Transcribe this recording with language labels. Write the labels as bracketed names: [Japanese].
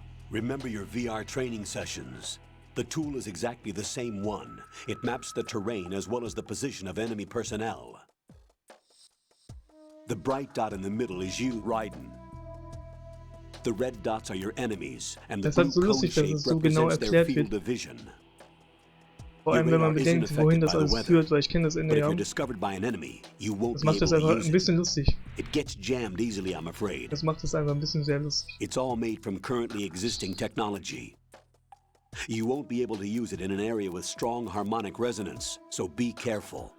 [English] Remember your VR training sessions. The tool is exactly the same one. It maps the terrain as well as the position of enemy personnel. The bright dot in the middle is you, Raiden. The red dots are your enemies, and the blue cone shape represents their field of vision. [German] Vor allem, wenn man bedenkt, wohin das alles führt, weil ich kenne das Ende ja. Das macht das einfach ein bisschen lustig. Das macht das einfach ein bisschen sehr lustig. [English] It's all made from currently existing technology. You won't be able to use it in an area with strong harmonic resonance, so be careful.